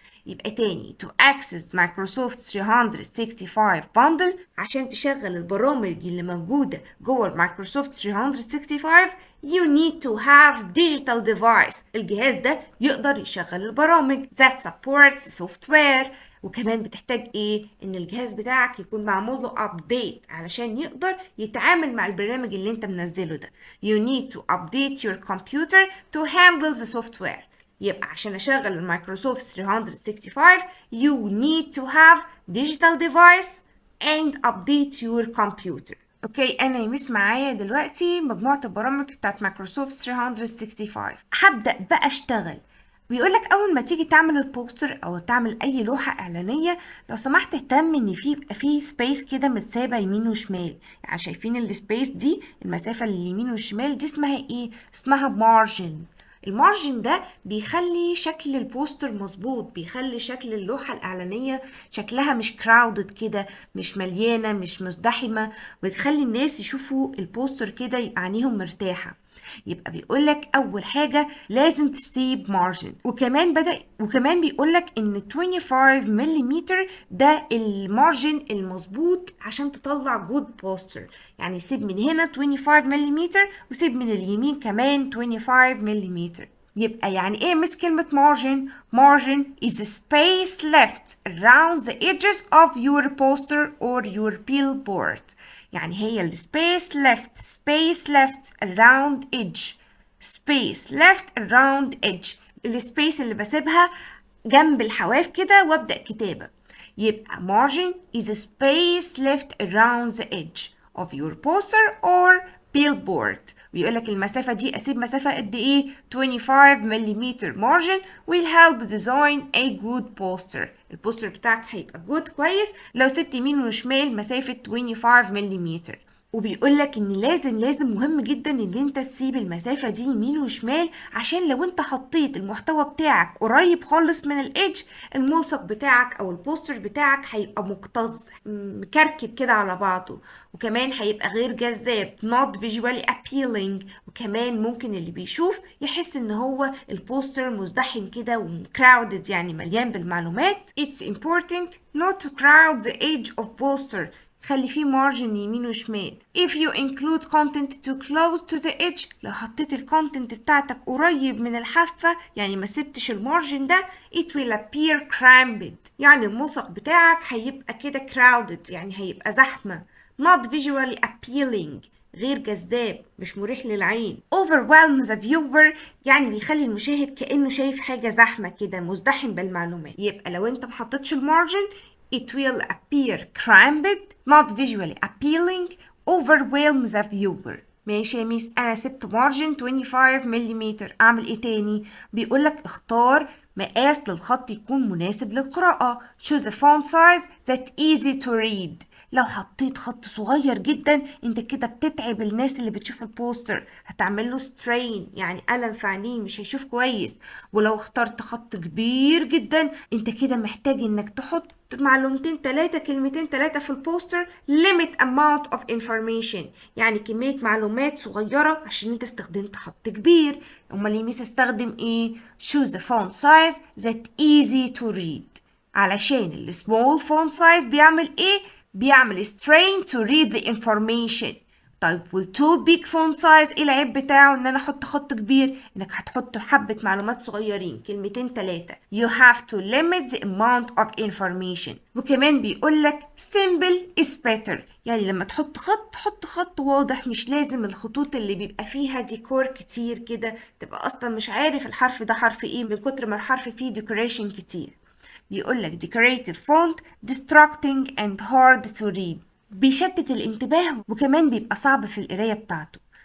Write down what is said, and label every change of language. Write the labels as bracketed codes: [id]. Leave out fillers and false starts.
[ar] يبقى تاني [en] to access Microsoft 365 bundle، [ar] عشان تشغل البرامج اللي موجودة جوه [en] Microsoft 365 you need to have digital device. [ar] الجهاز ده يقدر يشغل البرامج [en] that supports software. [ar] وكمان بتحتاج ايه؟ ان الجهاز بتاعك يكون معمول له update علشان يقدر يتعامل مع البرنامج اللي انت منزله ده. [en] you need to update your computer to handle the software. [ar] يبقى عشان اشغل المايكروسوفت 365 [en] you need to have digital device and update your computer. [ar] اوكي، انا يمس معايا دلوقتي مجموعة البرامج بتاعت مايكروسوفت 365. هبدأ بقى اشتغل. بيقولك اول ما تيجي تعمل البوستر او تعمل اي لوحة اعلانية، لو سمحت اهتم ان يبقى فيه سبيس كده متسابة يمين وشمال. يعني شايفين السبيس دي، المسافة اللي اليمين والشمال دي اسمها ايه؟ اسمها مارجن. المارجن ده بيخلي شكل البوستر مظبوط، بيخلي شكل اللوحة الإعلانية شكلها مش كراودد كده، مش مليانة، مش مزدحمة، بتخلي الناس يشوفوا البوستر كده يبقى عينيهم مرتاحة. يبقى بيقولك أول حاجة لازم تسيب مارجن. وكمان بيقولك إن 25 ملم ده المارجن المظبوط عشان تطلع جود بوستر. يعني سيب من هنا 25 ملم وسيب من اليمين كمان 25 ملم. يبقى يعني ايه مس كلمة [en] margin؟ Margin is a space left around the edges of your poster or your billboard. [ar] يعني هي ال [en] space left around edge. space left around edge. [ar] السبيس اللي بسيبها جنب الحواف كده وابدأ كتابة. [en] يبقى margin is a space left around the edge of your poster or billboard. [ar] ويقولك المسافة دي أسيب مسافة قد إيه؟ [en] 25 ملم margin will help design a good poster. [ar] البوستر بتاعك هيبقى good كويس لو سبت يمين وشمال مسافة 25 ملم. وبيقولك ان لازم مهم جدا ان انت تسيب المسافة دي يمين وشمال، عشان لو انت حطيت المحتوى بتاعك قريب خالص من الايدج، الملصق بتاعك او البوستر بتاعك هيبقى مكتظ مكركب كده على بعضه، وكمان هيبقى غير جذاب [en] not visually appealing. [ar] وكمان ممكن اللي بيشوف يحس ان هو البوستر مزدحم كده وcrowded، يعني مليان بالمعلومات. [en] It's important not to crowd the edge of poster. [ar] خلي فيه مارجن يمين وشمال. [en] if you include content too close to the edge، [ar] لو حطيت الكونتنت بتاعتك قريب من الحافة، يعني ما سبتش المارجن ده، [en] it will appear cramped، [ar] يعني الملصق بتاعك هيبقى كده crowded، يعني هيبقى زحمة. [en] not visually appealing، [ar] غير جذاب، مش مريح للعين. [en] overwhelm the viewer، [ar] يعني بيخلي المشاهد كأنه شايف حاجة زحمة كده، مزدحم بالمعلومات. يبقى لو انت محطتش المارجن [en] it will appear cramped not visually appealing overwhelm the viewer. [ar] ماشي يا ميس، انا سبت مارجن 25 ملم، اعمل ايه تاني؟ بيقولك اختار مقاس للخط يكون مناسب للقراءة. [en] choose a font size that easy to read. [ar] لو حطيت خط صغير جدا انت كده بتتعب الناس اللي بتشوف البوستر، هتعمل له سترين، يعني ألم في عينيه، مش هيشوف كويس. ولو اخترت خط كبير جدا انت كده محتاج انك تحط معلومتين تلاتة، كلمتين تلاتة في البوستر. [en] limit amount of information، [ar] يعني كمية معلومات صغيرة عشان انت استخدمت خط كبير. امال يميس استخدم ايه؟ [en] choose the font size that easy to read. [ar] علشان ال [en] small font size [ar] بيعمل ايه؟ بيعمل [en] strain to read the information. [ar] طيب وال [en] too big font size [ar] ايه العيب بتاعه؟ ان انا احط خط كبير، انك هتحط حبة معلومات صغيرين، كلمتين تلاتة. [en] you have to limit the amount of information. [ar] وكمان بيقولك [en] simple is better، [ar] يعني لما تحط خط حط خط واضح، مش لازم الخطوط اللي بيبقى فيها ديكور كتير كده، تبقى اصلا مش عارف الحرف ده حرف ايه من كتر ما الحرف فيه decoration كتير. بيقولك [en] decorative font distracting and hard to read، [ar] بيشتت الانتباه وكمان بيبقى صعب في القراية بتاعته.